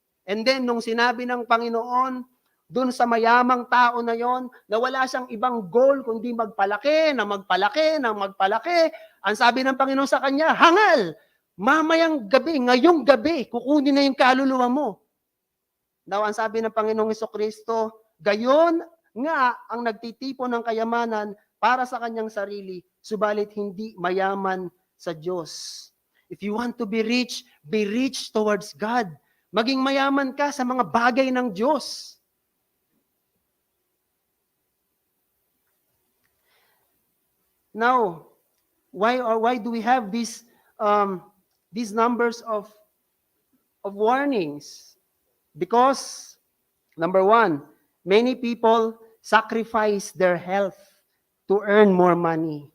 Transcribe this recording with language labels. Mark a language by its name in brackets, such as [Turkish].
[Filipino] And then, nung sinabi ng Panginoon, dun sa mayamang tao na yon, na wala siyang ibang goal kundi magpalaki, na magpalaki, na magpalaki, ang sabi ng Panginoon sa kanya, hangal! Mamayang gabi, ngayong gabi, kukunin na yung kaluluwa mo. Now, ang sabi ng Panginoong Jesucristo, gayon nga ang nagtitipon ng kayamanan para sa kanyang sarili, subalit hindi mayaman sa Diyos. [English] If you want to be rich towards God. [Filipino] Maging mayaman ka sa mga bagay ng Diyos. [English] Now, why do we have these numbers of warnings? Because, number one, many people sacrifice their health to earn more money.